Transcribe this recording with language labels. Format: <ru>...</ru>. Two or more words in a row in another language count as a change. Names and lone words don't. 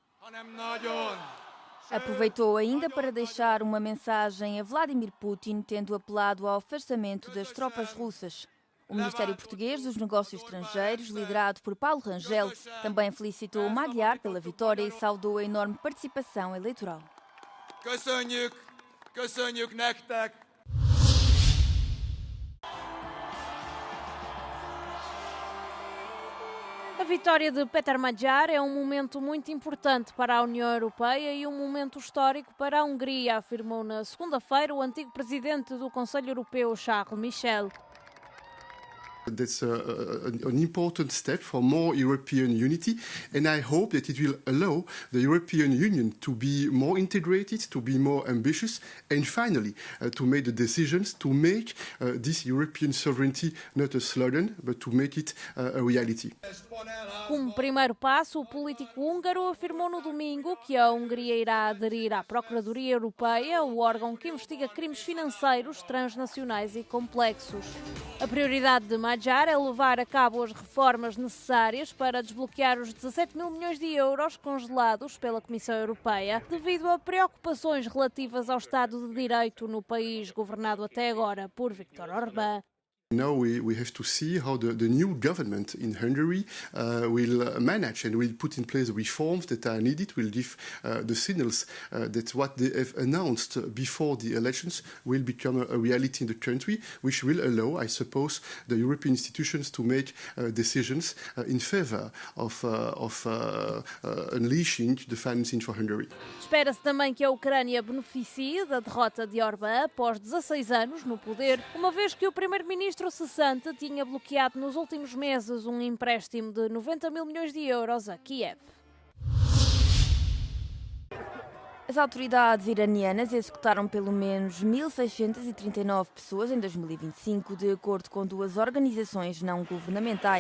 <pt>Aproveitou ainda para deixar uma mensagem a Vladimir Putin, tendo apelado ao afastamento das tropas russas. O Ministério Português dos Negócios Estrangeiros, liderado por Paulo Rangel, também felicitou Magyar pela vitória e saudou a enorme participação eleitoral.</pt> <hu>Köszönjük nektek!</hu> <pt>A vitória de Péter Magyar é um momento muito importante para a União Europeia e um momento histórico para a Hungria, afirmou na segunda-feira o antigo presidente do Conselho Europeu, Charles Michel.</pt> <en>That's an important step for more European unity, and I hope that it will allow the European Union to be more integrated, to be more ambitious, and finally to make the decisions to make this European sovereignty not a slogan, but to make it a reality.</en> <pt>Como primeiro passo, o político húngaro afirmou no domingo que a Hungria irá aderir à Procuradoria Europeia, o órgão que investiga crimes financeiros transnacionais e complexos. A prioridade de Magyar é levar a cabo as reformas necessárias para desbloquear os 17 mil milhões de euros congelados pela Comissão Europeia devido a preocupações relativas ao Estado de Direito no país governado até agora por Viktor Orbán.</pt> <en>Now we have to see how the new government in Hungary will manage and will put in place the reforms that are needed, will give the signals that what they have announced before the elections will become a reality in the country, which will allow, I suppose, the European institutions to make decisions in favor of unleashing the financing for Hungary.</en> <pt>Espera-se também que a Ucrânia beneficie da derrota de Orbán após 16 anos no poder, uma vez que o primeiro-ministro cessante tinha bloqueado nos últimos meses um empréstimo de 90 mil milhões de euros a Kiev. As autoridades iranianas executaram pelo menos 1.639 pessoas em 2025, de acordo com duas organizações não governamentais.</pt>